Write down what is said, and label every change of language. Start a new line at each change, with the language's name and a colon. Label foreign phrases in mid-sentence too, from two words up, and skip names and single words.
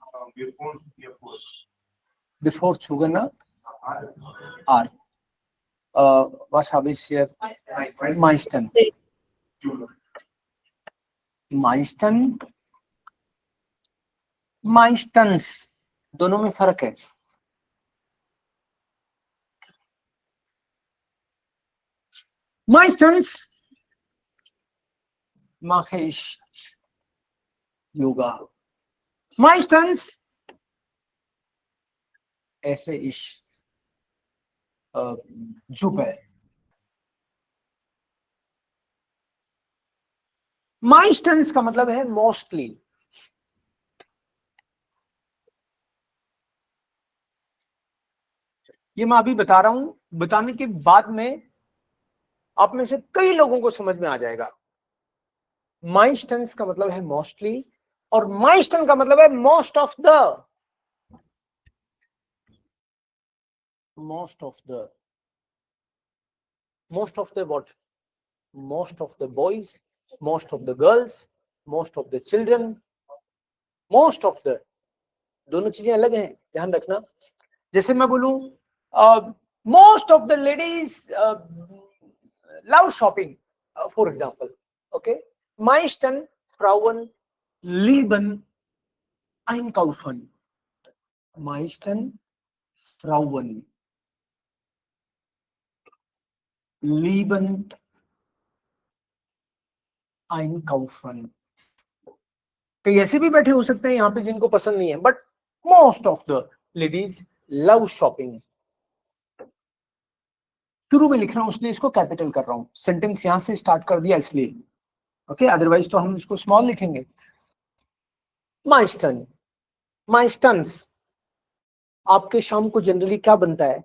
German: Before Sugan, R. Was habe ich hier? Meisten. Meisten. Meistens.
Hindi: दोनों में फर्क है.
German: Meistens mache ich Yoga. Meistens esse ich Suppe.
Hindi: Meistens का मतलब है mostly. ये मैं अभी बता रहा हूं, बताने के बाद में आप में से कई लोगों को समझ में आ जाएगा. माइस्टन्स का मतलब है मोस्टली और माइस्टन का मतलब है
English: most of the. most of the what? most of the boys, most of the girls, most of the children. most of the,
Hindi: दोनों चीजें अलग हैं, ध्यान रखना. जैसे मैं बोलूं
English: most of the ladies love shopping, for example.
German: Okay, meisten Frauen lieben einkaufen. Meisten Frauen lieben einkaufen.
Hindi: कई ऐसे भी बैठे हो सकते हैं यहाँ पे जिनको पसंद नहीं है,
English: बट most of the ladies love shopping.
Hindi: शुरू में लिख रहा हूं इसलिए इसको कैपिटल कर रहा हूं. सेंटेंस यहां से स्टार्ट कर दिया इसलिए. ओके, अदरवाइज तो हम इसको स्मॉल लिखेंगे.
German: meisten, meistens.
Hindi: आपके शाम को जनरली क्या बनता है?